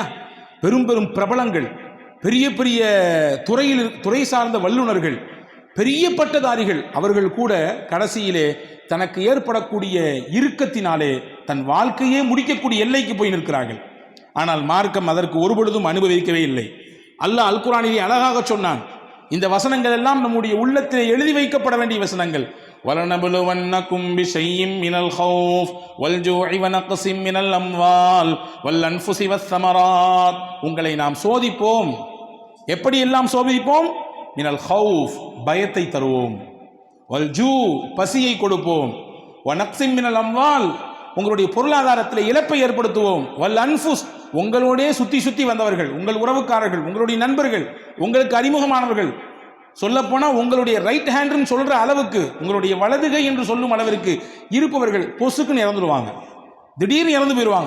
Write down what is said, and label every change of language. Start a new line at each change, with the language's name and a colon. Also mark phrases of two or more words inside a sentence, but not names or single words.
Tamil: பெரும் பெரும் பிரபலங்கள், பெரிய பெரிய துறை சார்ந்த வல்லுநர்கள், பெரிய பட்டதாரிகள், அவர்கள் கூட கடைசியிலே தனக்கு ஏற்படக்கூடிய இறுக்கத்தினாலே தன் வாழ்க்கையே முடிக்கக்கூடிய எல்லைக்கு போய் நிற்கிறார்கள். ஆனால் மார்க்கம் அதற்கு ஒருபொழுதும் அனுபவிக்கவே இல்லை. அல்லாஹ் அல் குர்ஆனிலே அழகாக சொன்னான். இந்த வசனங்கள் எல்லாம் நம்முடைய உள்ளத்திலே எழுதி வைக்கப்பட வேண்டிய வசனங்கள்.
Arabic: وَلَنَبْلُوَنَّكُمْ بِشَيْءٍ مِّنَ الْخَوْفِ وَالْجُوعِ وَنَقْصٍ مِّنَ الْأَمْوَالِ وَالْأَنفُسِ وَالثَّمَرَاتِ,
Tamil: உங்களை நாம் சோதிப்போம். எப்படி எல்லாம் சோதிப்போம்?
Arabic: من الخوف,
Tamil: பயத்தை தருவோம். வல்ஜூ, பசியை கொடுப்போம்.
Arabic: ونقص من الأموال,
Tamil: உங்களுடைய பொருளாதாரத்தில் இழப்பை ஏற்படுத்துவோம்.
Arabic: والأنفس,
Tamil: உங்களோடே சுத்தி சுத்தி வந்தவர்கள், உங்கள் உறவுக்காரர்கள், உங்களுடைய நண்பர்கள், உங்களுக்கு அறிமுகமானவர்கள், சொல்லப்போனால் உங்களுடைய
English: right hand
Tamil: சொல்ற அளவுக்கு, உங்களுடைய வலதுகை என்று சொல்லும் அளவிற்கு இருப்பவர்கள் பொசுக்குன்னு இறந்துடுவாங்க, திடீர்னு இறந்து போயிடுவாங்க.